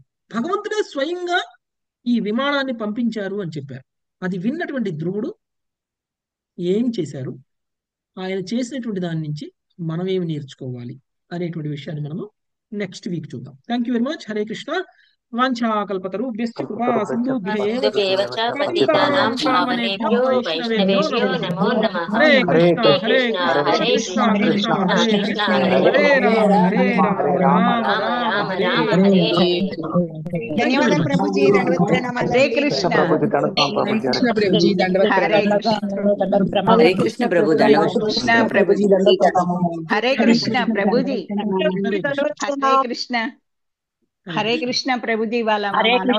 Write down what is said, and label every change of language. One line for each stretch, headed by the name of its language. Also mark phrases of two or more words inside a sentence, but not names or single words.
Telugu: భగవంతుడే స్వయంగా ఈ విమానాన్ని పంపించారు అని చెప్పారు. అది విన్నటువంటి ధ్రువుడు ఏం చేశారు, ఆయన చేసినటువంటి దాని నుంచి మనం ఏమి నేర్చుకోవాలి అనేటువంటి విషయాన్ని మనము నెక్స్ట్ వీక్ చూద్దాం.
English: Thank you very much.
Sanskrit: హరే కృష్ణ. వాంఛాకల్పతరుభ్యశ్చ కృపా సింధుభ్యః ఏవ చ సింధుభ్యేవ చ పతితానాం పతితానాం పావనేభ్యో పావనేభ్యో వైష్ణవేభ్యో వైష్ణవేభ్యో నమో నమో నమః. నమః. హరే హరే కృష్ణ హరే కృష్ణ కృష్ణ హరే కృష్ణ కృష్ణ కృష్ణ కృష్ణ హరే కృష్ణ హరే హరే హరే రామ రామ రామ రామ రామ రామ హరే హరే హరే. హరే.
English: Thank you very
Telugu: ధన్యవాదాలు మచ్. ప్రభుజీ, దండవత్ ప్రణామాలు. హరే అండి. కృష్ణ. కృష్ణ ప్రభుజీ దండవత్ హరే ప్రణామాలు. కృష్ణ. హరే కృష్ణ ప్రభు హరే దండవత్. కృష్ణ ప్రభుజీ దండవత్ ప్రణామాలు. హరే కృష్ణ ప్రభుజీ. హరే కృష్ణ. హరే కృష్ణ. హరే కృష్ణ ప్రభుజీ. వాళ్ళ మా హరే కృష్ణ